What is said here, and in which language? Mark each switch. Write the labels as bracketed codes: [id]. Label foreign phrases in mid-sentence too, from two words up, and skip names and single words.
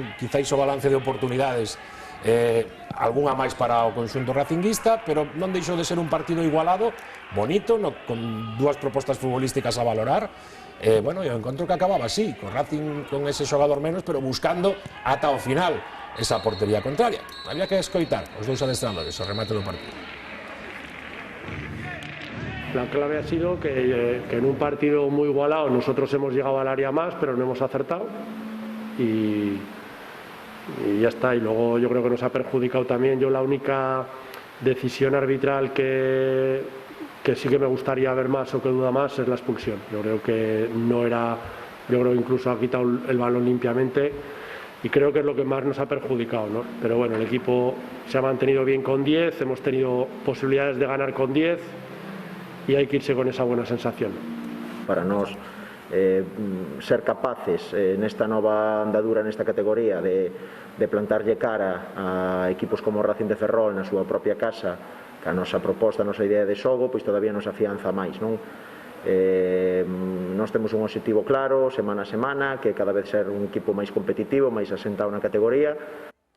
[gl] Quizáis o balance de oportunidades algunha máis para o conxunto racinguista, pero non deixou de ser un partido igualado, bonito, con dúas propostas futbolísticas a valorar. Bueno, eu encontro que acababa así, con Racing con ese xogador menos, pero buscando ata o final esa portería contraria. Había que escoitar os dous adestradores o remate do partido. [es] La clave ha sido que en un partido muy igualado nosotros hemos llegado al área más, pero no hemos acertado y ya está. Y luego yo creo que nos ha perjudicado también. Yo la única decisión arbitral que sí que me gustaría ver más o que duda más es la expulsión. Yo creo que no era, yo creo que incluso ha quitado el balón limpiamente y creo que es lo que más nos ha perjudicado, ¿no? Pero bueno, el equipo se ha mantenido bien con 10, hemos tenido posibilidades de ganar con 10 y hay que irse con esa buena sensación. [gl] Para nos ser capaces nesta nova andadura nesta categoría de plantarlle cara a equipos como Racing de Ferrol na súa propia casa, que a nosa proposta, a nosa idea de xogo, pois todavía nos afianza máis, non? Nós temos un objetivo claro, semana a semana, que cada vez ser un equipo máis competitivo, máis asentado na categoría.